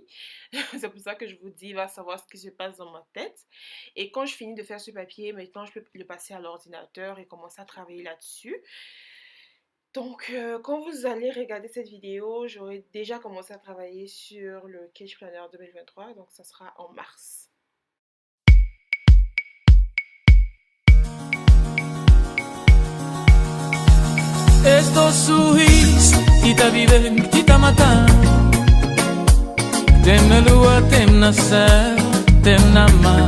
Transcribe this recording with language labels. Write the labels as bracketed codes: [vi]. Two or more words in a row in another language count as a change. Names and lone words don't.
[fr] C'est pour ça que je vous dis, va savoir ce qui se passe dans ma tête. Et quand je finis de faire ce papier, maintenant je peux le passer à l'ordinateur et commencer à travailler là-dessus. Donc, quand vous allez regarder cette vidéo, j'aurai déjà commencé à travailler sur le Cage Planner 2023, donc ça sera en mars. [pt] Este sorriso que tá vivendo, que tá matando. Tem na lua, tem na céu, tem na mar.